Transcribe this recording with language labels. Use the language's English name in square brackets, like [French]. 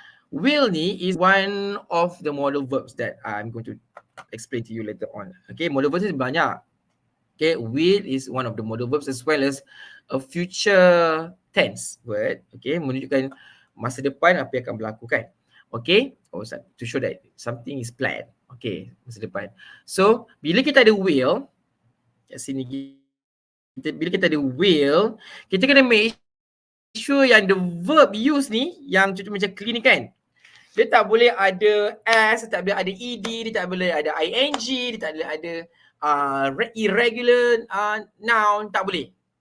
[English] Will ni is one of the modal verbs that I'm going to explain to you later on. Okay, modal verbs is banyak. Okay, will is one of the modal verbs as well as a future tense word. [Malay] Okay, menunjukkan masa depan apa yang akan berlaku kan. [English] Okay, to show that something is planned. [Malay] Okay, masa depan. So, bila kita ada will, kat sini bila kita ada will, kita kena make sure yang the verb use ni, yang contoh macam clean ni kan, dia tak boleh ada S, dia tak boleh ada ED, dia tak boleh ada ING, dia tak boleh ada irregular noun, tak boleh.